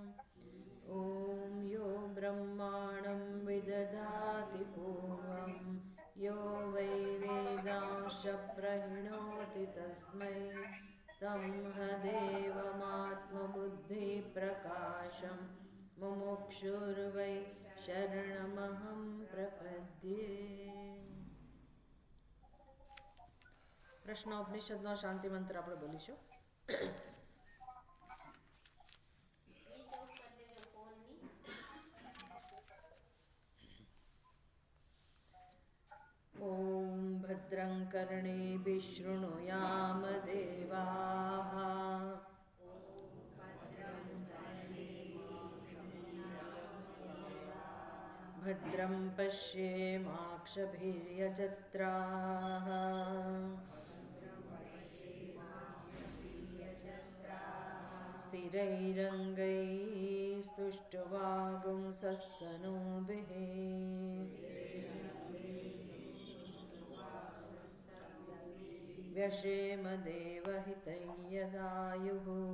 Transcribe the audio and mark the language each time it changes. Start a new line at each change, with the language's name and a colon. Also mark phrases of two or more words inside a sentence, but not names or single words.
Sanskrit: ॐ यो ब्रह्माणं विदधाति पूर्वं यो वै वेदांश्च प्रणोति तस्मै तमहदेवमात्मबुद्धिप्रकाशं मुमुक्षुर्वै शरणमहं प्रपद्ये।
Gujarati: પ્રશ્નોપનિષદનો શાંતિ મંત્ર આપણે બોલીશું.
Sanskrit: ओम भद्रं कर्णेभिः शृणुयाम देवाः भद्रं पश्येमाक्षभिर्यजत्राः स्थिरैरङ्गैस्तुष्टुवागुंसस्तनूभिः व्यशेम देवहितं यदायुः।